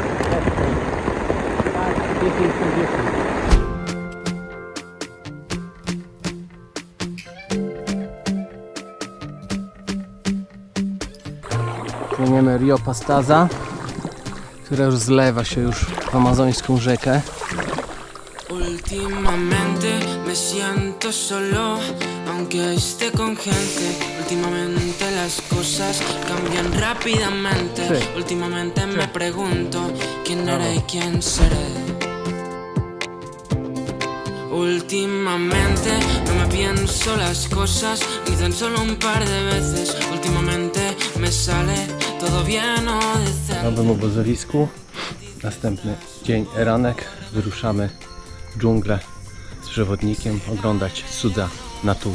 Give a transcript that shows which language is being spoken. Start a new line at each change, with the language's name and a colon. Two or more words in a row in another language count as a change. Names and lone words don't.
Polish: Tak, 10 na 10. Płyniemy Rio Pastaza, które już zlewa się już w amazońską rzekę.
Spanish: Últimamente me siento solo, aunque esté con gente. Últimamente las cosas cambian rápidamente. Últimamente me pregunto quién era y quién seré. Últimamente no me pienso las cosas ni tan solo un par de veces. Últimamente me sale todo bien o
Polish: W
Spanish: decente.
Polish: nowym obozowisku. Następny dzień, ranek. Wyruszamy w dżunglę z przewodnikiem oglądać cuda natury.